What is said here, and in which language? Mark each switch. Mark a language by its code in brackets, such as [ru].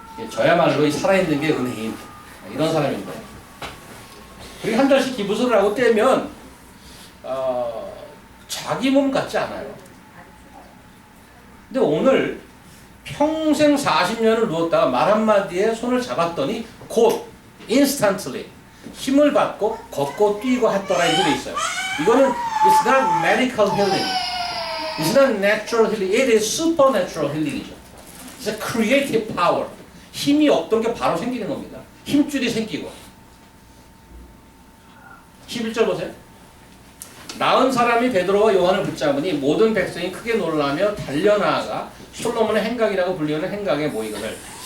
[ko] 저야말로 이 살아있는 게 은혜인 이런 사람입니다. 그리고 한 달씩 기부스를 하고 떼면 자기 몸 같지 않아요. 근데 오늘 평생 40년을 누웠다가 말 한마디에 손을 잡았더니 곧 instantly 힘을 받고 걷고 뛰고 했더라 이렇게 돼 있어요. [en] 이거는 it's not medical healing, it's not natural healing, it is supernatural healing이죠. It's a creative power. [ko] 힘이 없던 게 바로 생기는 겁니다. 힘줄이 생기고. 11절 보세요. 나은 사람이 베드로와 요한을 붙잡으니 모든 백성이 크게 놀라며 달려나아가 솔로몬의 행각이라고 불리는 행각에 모이거늘.